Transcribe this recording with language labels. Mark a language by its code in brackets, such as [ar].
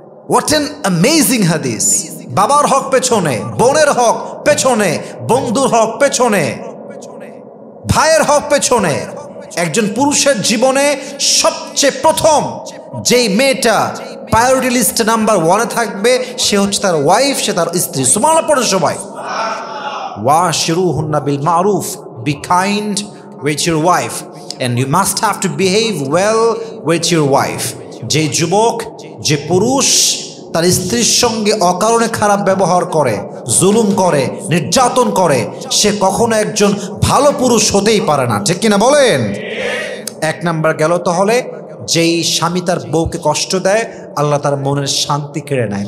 [en] What an amazing হাদিস! [bn] বাবার হক পেছনে, বোনের হক পেছনে, বন্ধুর হক পেছনে, ভাইয়ের হক পেছনে। একজন পুরুষের জীবনে সবচেয়ে প্রথম যেই মেয়েটা প্রায়োরিটি লিস্ট নাম্বার 1-এ থাকবে সে হচ্ছে তার ওয়াইফ, সে তার স্ত্রী। সুবহানাল্লাহ পড়েন সবাই। [ar] ওয়াশিরুহুন্না বিল মারুফ, [en] Be kind with your wife and you must have to behave well with your wife. [bn] যে যুবক, যে পুরুষ তার স্ত্রীর সঙ্গে অকারণে খারাপ ব্যবহার করে, জুলুম করে, নির্যাতন করে, সে কখনো একজন ভালো পুরুষ হতেই পারে না। ঠিক কিনা বলেন? এক নাম্বার গেল। তাহলে যেই স্বামী তার বউকে কষ্ট দেয়, আল্লাহ তার মনের শান্তি কেড়ে নেয়।